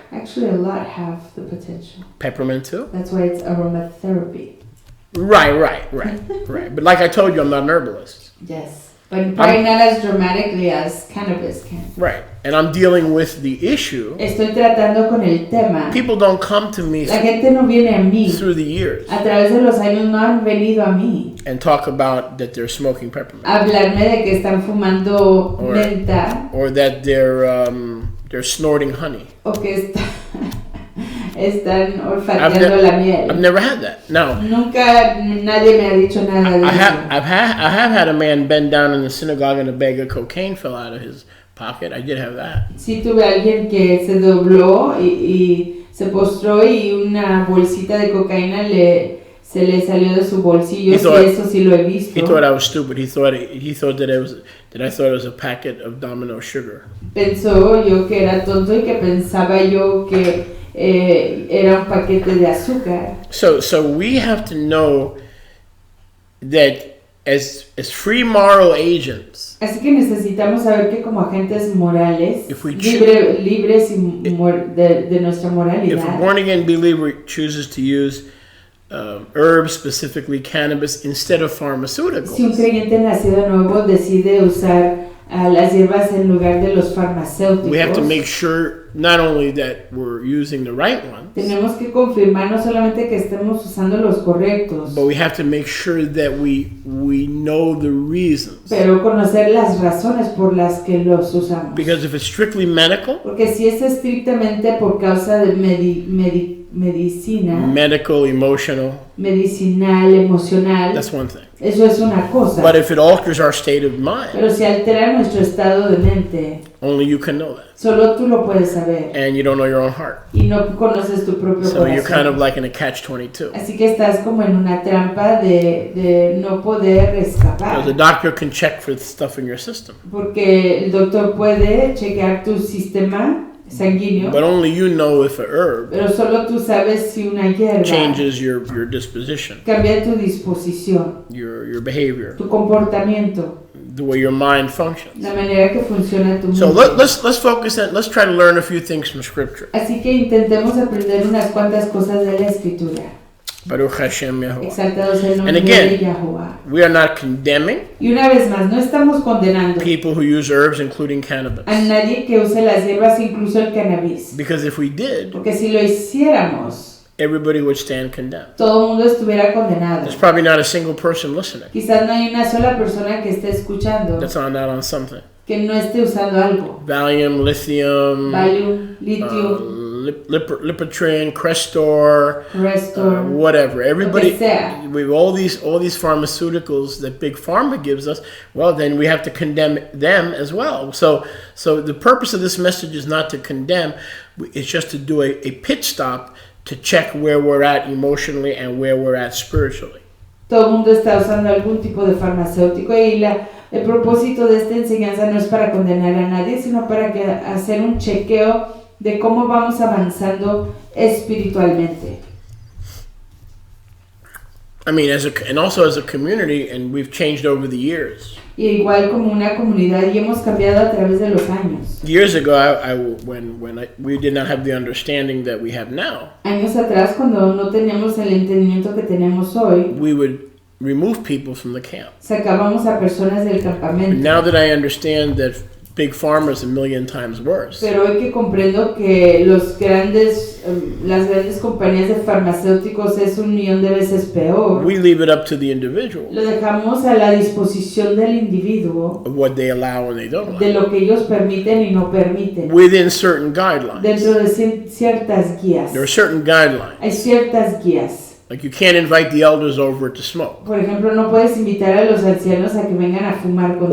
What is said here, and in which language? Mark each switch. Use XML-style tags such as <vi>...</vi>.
<en>Actually, a lot have the potential. Peppermint too? That's why it's aromatherapy. Right. But like I told you, I'm not an herbalist. Yes. But probably not as dramatically as cannabis can. Right. And I'm dealing with the issue.</en> <es>Estoy tratando con el tema.</es> <en>People don't come to me</en> <es>La gente no viene a mí.</es> <en>through the years</en> <es>A través de los años no han venido a mí</es> <en>and talk about that they're smoking peppermint</en> <es>a hablarme de que están fumando</es> <en>Or-</en> <es>menta</es> <en>or that they're snorting honey.</en> <es>o que están olfateando la miel.</es> <en>I've never had that. No.</en> <es>Nunca nadie me ha dicho nada de</es> <en>I</en> <es>eso.</es> <en>have had a man bend down in the synagogue and a bag of cocaine fell out of his pocket. I did have that.</en> <es>Sí tuve a alguien que se dobló y se postró y una bolsita de cocaína se le salió de su bolsillo. Sí, eso sí lo he visto.</es> <en>He thought I was stupid. He thought that I thought it was a packet of Domino sugar.</en> <es>Pensó yo que era tonto y que pensaba yo que era un paquete de azúcar.</es> <en>So we have to know that as free moral agents,</en> <es>Así que necesitamos saber que como agentes morales,</es> <en>If we</en> <es>libres y de nuestra</es> <en>if a</en> <es>moralidad,</es> <en>born-again believer chooses to use herbs, specifically cannabis, instead of</en> <es>si un</es> <en>pharmaceuticals,</en> <es>creyente nacido de nuevo decide usar las hierbas en lugar de los</es> <en>we have to make sure not only that we're using the right ones,</en> <es>tenemos que confirmar no solamente que estemos usando los correctos,</es> <en>but we have to make sure that we know the reasons.</en> <es>pero conocer las razones por las que los usamos.</es> <en>Because if it's strictly medical,</en> <es>Porque si es estrictamente por causa de medicina,</es> <en>medical, emotional,</en> <es>medicinal, emocional,</es> <en>that's one thing.</en> <es>eso es una cosa.</es> <en>But if it alters our state of mind,</en> <es>Pero si altera nuestro estado de mente,</es> <en>only you can know that.</en> <es>solo tú lo puedes saber</es> <en>And you don't know your own heart.</en> <es>y no conoces tu propio</es> <en>So you're kind of</en> <es>corazón.</es> <en>like in a catch-22.</en> <es>Así que estás como en una trampa de no poder</es> <en>Because</en> <es>escapar.</es> <en>the doctor can check for stuff in your system,</en> <es>Porque el doctor puede chequear tu sistema sanguíneo,</es> <en>but only you know if a herb</en> <es>pero solo tú sabes si una hierba</es> <en>changes your disposition,</en> <es>cambia tu disposición,</es> <en>your behavior,</en> <es>tu comportamiento,</es> <en>the way your mind functions.</en> <es>la manera que funciona tu</es> <en>So</en> <es>mente.</es> <en>let's focus on, let's try to learn a few things from Scripture.</en> <es>Así que intentemos aprender unas cuantas cosas de la Escritura.</es> <he>Baruch Hashem Yahuwah.</he> <es>Exaltado sea el nombre</es> <en>And again,</en> <es>de Yahuwah.</es> <en>We are not condemning</en> <es>Y una vez más, no estamos condenando</es> <en>people who use herbs, including cannabis.</en> <es>a nadie que use las hierbas, incluso el cannabis.</es> <en>Because if we did,</en> <es>Porque si lo hiciéramos,</es> <en>everybody would stand condemned.</en> <es>todo el mundo estuviera condenado.</es> <en>There's probably not a single person listening</en> <es>Quizás no hay una sola persona que esté escuchando</es> <en>that's not on something.</en> <es>que no esté usando algo.</es> <en>Valium, lithium,</en> <es>Valium, litio,</es> <en>Lipotrin, Crestor,</en> <es>Restor,</es> <en>whatever. Everybody,</en> <es>lo que sea.</es> <en>with all these pharmaceuticals that big pharma gives us. Well, then we have to condemn them as well. So the purpose of this message is not to condemn. It's just to do a pit stop to check where we're at emotionally and where we're at spiritually.</en> <es>Todo el mundo está usando algún tipo de farmacéutico y el propósito de esta enseñanza no es para condenar a nadie, sino para hacer un chequeo de cómo vamos avanzando espiritualmente.</es> <en>I mean, and also as a community, and we've changed over the years.</en> <es>Y igual como una comunidad y hemos cambiado a través de los años.</es> <en>Years ago, we did not have the understanding that we have now,</en> <es>Años atrás, cuando no teníamos el entendimiento que tenemos hoy,</es> <en>we would remove people from the camp.</en> <es>sacábamos a personas del</es> <en>But</en> <es>campamento.</es> <en>now that I understand that big pharma is a million times worse,</en> <es>Pero hoy que comprendo que las grandes compañías de farmacéuticos es 1,000,000 de veces peor,</es> <en>we leave it up to the individual</en> <es>lo dejamos a la disposición del individuo</es> <en>of what they allow and they don't</en> <es>de</es> <en>allow,</en> <es>lo que ellos permiten y no permiten.</es> <en>within certain guidelines.</en> <es>Dentro de ciertas guías.</es> <en>There are certain guidelines.</en> <es>Hay ciertas guías.</es> <en>Like you can't invite the elders over to smoke,</en> <es>Por ejemplo, no puedes invitar a los ancianos a que vengan a fumar contigo.</es>